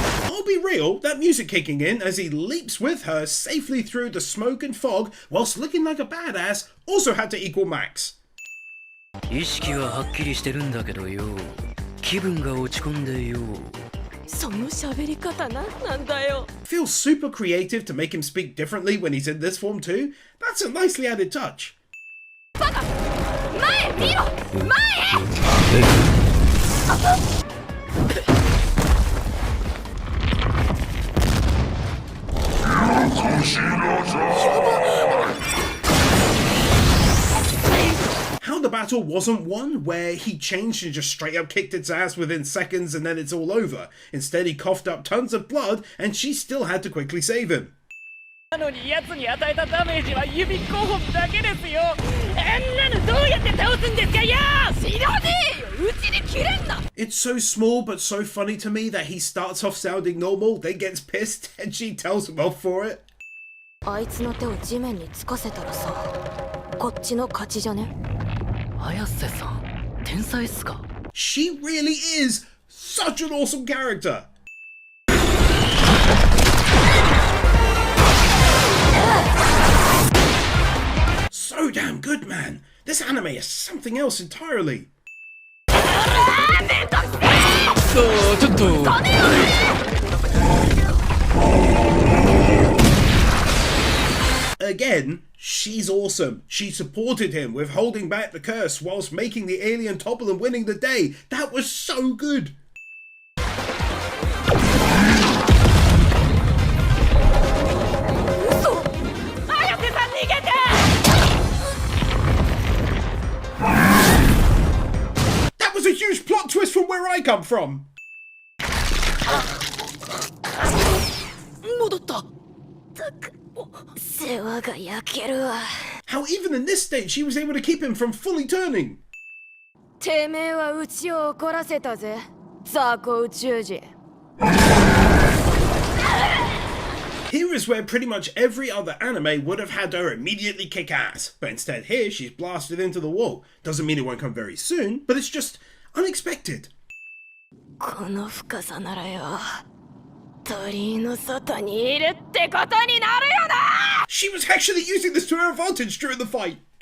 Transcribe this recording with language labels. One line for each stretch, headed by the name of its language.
English: I'll be real, that music kicking in as he leaps with her safely through the smoke and fog whilst looking like a badass also had to equal max.
Japanese: 意識ははっきりしてるんだけどよ。気分が落ち込んでよ。その喋り方なんなんだよ。
English: Feels super creative to make him speak differently when he's in this form too. That's a nicely added touch.
Japanese: バカ！前見ろ前
English: How the battle wasn't one where he changed and just straight up kicked its ass within seconds and then it's all over. Instead he coughed up tons of blood and she still had to quickly save him.
Japanese: なのに奴に与えたダメージは指5本だけですよ。あんなのどうやって倒すんですかよ。知らねえようちに切れんな
English: It's so small but so funny to me that he starts off sounding normal, then gets pissed and she tells him off for it.
Japanese: あいつの手を地面につかせたらさこっちの勝ちじゃね綾瀬さん天才っすか
English: She really is such an awesome character. So damn good, man. This anime is something else entirely. Again, she's awesome. She supported him with holding back the curse whilst making the alien topple and winning the day. That was so good. That was a huge plot twist from where I come from.
Japanese: 戻った。世話が焼けるわ
English: How even in this state she was able to keep him from fully turning.
Japanese: てめえはうちを怒らせたぜ雑魚宇宙人
English: Here is where pretty much every other anime would have had her immediately kick ass, but instead here she's blasted into the wall. Doesn't mean it won't come very soon, but it's just unexpected.
Japanese: この深さならよ鳥居の外にいるってことになるよな
English: She was actually using this to her advantage during the fight.